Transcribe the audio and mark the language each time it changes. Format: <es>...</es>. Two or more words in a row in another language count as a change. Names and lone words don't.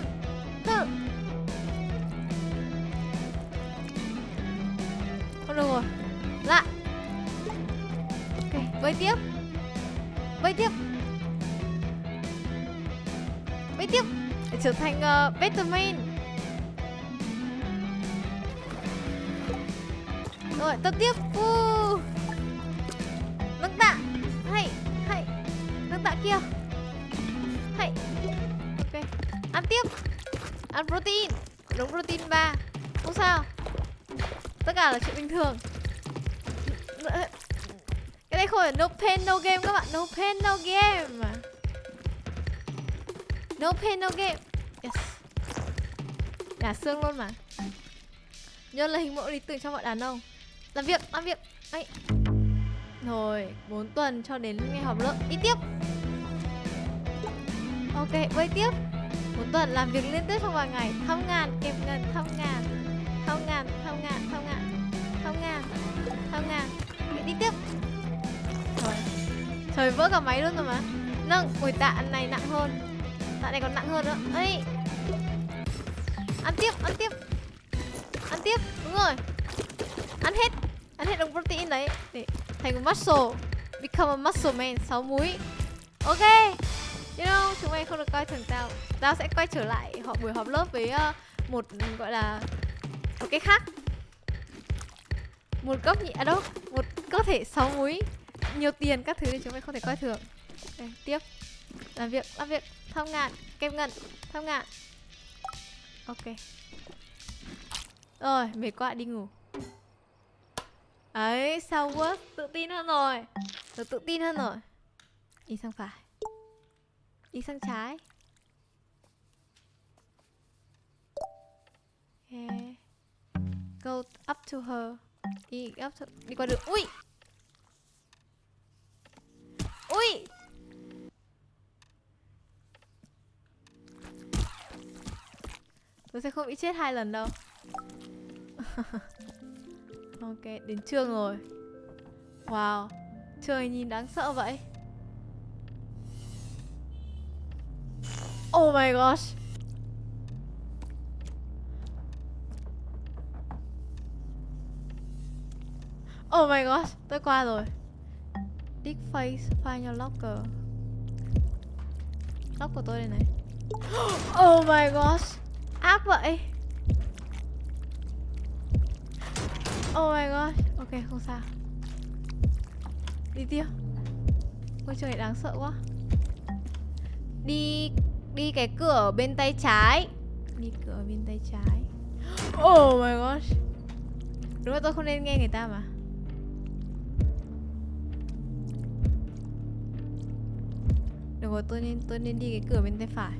<vi>Tự. Không được rồi. Lại. Ok, bơi tiếp. Để trở thành</vi> <en>better man.</en> <vi>Rồi, tập tiếp. Nâng tạ. Hay. Nâng tạ kia. Hay. Ok. Ăn tiếp. Ăn protein. Đúng, protein 3. Không sao. Tất cả là chuyện bình thường. Cái này không phải</vi> <en>no pain no game</en> <vi>các bạn.</vi> <en>No pain no game. No pain no game. Yes.</en> <vi>Nhả xương luôn mà. Nhớ là hình mẫu lý tưởng cho mọi đàn ông. Làm việc. Ấy. Rồi, 4 tuần cho đến ngày họp lớp. Đi tiếp. Ok, bơi tiếp. 4 tuần làm việc liên tiếp trong vài ngày. Thăm ngàn, kẹp ngân, thăm ngàn. Đi tiếp. Rồi. Trời, vỡ cả máy luôn rồi mà. Nâng, ui tạ này nặng hơn. Tạ này còn nặng hơn nữa. Ấy. Ăn tiếp. Đúng rồi. Ăn hết đồng protein đấy để thành một muscle.</vi> <en>Become a muscle man. 6 múi. Ok. You know,</en> <vi>chúng mày không được coi thường tao. Tao sẽ quay trở lại buổi họp lớp với một gọi là một cái khác. Một góc nhị đâu, một cơ thể 6 múi, nhiều tiền các thứ thì chúng mày không thể coi thường. Đây, tiếp. Làm việc. Thăm ngàn, kẹp ngân, thăm ngàn. Ok. Rồi, mệt quá đi ngủ. Ấy, sau work tự tin hơn rồi. Đi sang phải. Đi sang trái. Okay.</vi> <en>Go up to her.</en> <vi>Đi qua đường. Ui. Tôi sẽ không bị chết 2 lần đâu. Ok, đến trường rồi. Wow, trời nhìn đáng sợ vậy.</vi> <en>Oh my gosh. Oh my gosh,</en> <vi>tôi qua rồi.</vi> <en>Dig face, find your locker.</en> <vi>Lock của tôi đây này.</vi> <en>Oh my gosh,</en> <vi>ác vậy.</vi> <en>Oh my gosh,</en> <vi>ok không sao. Đi tiếp. Ôi trời đáng sợ quá. Đi cái cửa bên tay trái. Đi cửa bên tay trái.</vi> <en>Oh my gosh.</en> <vi>Đúng là tôi không nên nghe người ta mà. Được rồi, tôi nên đi cái cửa bên tay phải.</vi>